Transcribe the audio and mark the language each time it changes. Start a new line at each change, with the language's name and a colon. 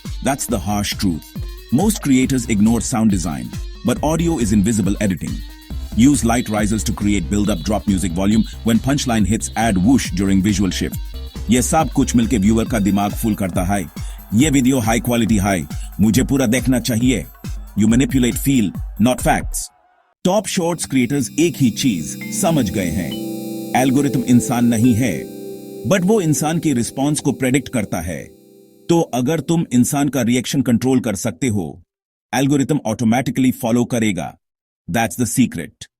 English: That's the harsh truth. Most creators ignore sound design, but audio is invisible editing. Use light risers to create build-up drop music volume when punchline hits, add whoosh during visual shift.
Hindi: ये सब कुछ मिलके viewer का दिमाग full करता है। ये video high quality है, मुझे पूरा देखना चाहिए।
English: You manipulate feel, not facts.
Hindi: Top shorts creators एक ही चीज समझ गए हैं, एल्गोरिथम इंसान नहीं है, बट वो इंसान के रिस्पॉन्स को प्रेडिक्ट करता है। तो अगर तुम इंसान का रिएक्शन कंट्रोल कर सकते हो, एल्गोरिथम ऑटोमेटिकली फॉलो करेगा।
English: That's the secret.